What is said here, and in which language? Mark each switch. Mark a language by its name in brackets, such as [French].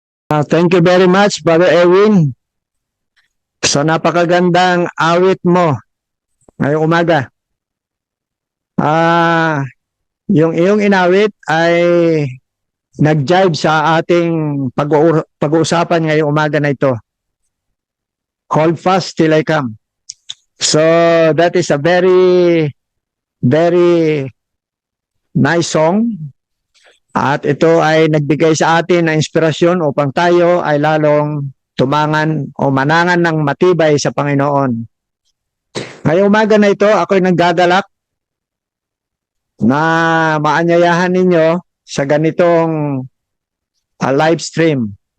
[English] Thank you very much, Brother Erwin. [Filipino] So napakagandang awit mo ngayong umaga. Yung iyong inawit ay nag-jive sa ating pag-uusapan ngayong umaga na ito. [English] Hold fast till I come. So that is a very, very nice song. [Filipino] At ito ay nagbigay sa atin ng inspirasyon upang tayo ay lalong tumangan o manangan ng matibay sa Panginoon. Ngayong umaga na ito, ako'y naggagalak na maanyayahan ninyo sa ganitong live stream.